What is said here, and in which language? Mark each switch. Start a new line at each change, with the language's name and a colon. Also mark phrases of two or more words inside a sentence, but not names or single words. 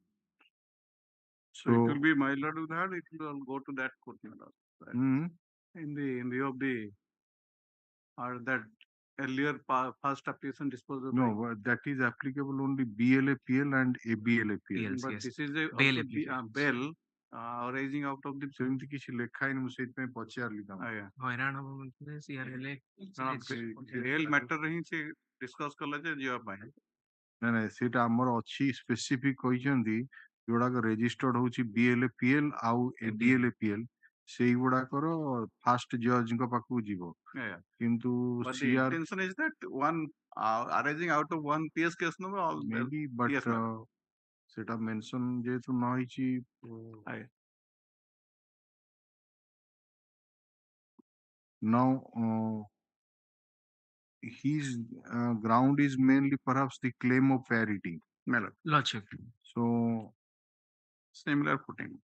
English: So it will be my lord with that, it will go to that court. In view of the that earlier first application disposal. No, but that is applicable only BLAPL and ABLAPL. But yes. this is a Bail bail raising out of the
Odia: ସେମିତି କିଛି ଲେଖା ହେଇନି ମୁଁ ସେଇଥିପାଇଁ ପଚାରିଲି
English: real matter
Odia: ହିଁ ସେ discuss କଲା ଯେ ଯିବା ପାଇଁ ନାଇଁ ସେଇଟା ଆମର ଅଛି ସ୍ପେସିଫିକ କହିଛନ୍ତି ଯୋଉଡାକ ରେଜିଷ୍ଟର୍ଡ ହଉଛି BLAPL ଆଉ ABLAPL ସେଇଗୁଡାକର ଫାଷ୍ଟ ଜଜଙ୍କ ପାଖକୁ ଯିବ କିନ୍ତୁ
English: but the intention is that one arising out of one PS case no all maybe but
Odia: ସେଟା mention ଯେହେତୁ ନ ହେଇଛି
English: now his ground is mainly perhaps the claim of parity. Lordship. So similar footing.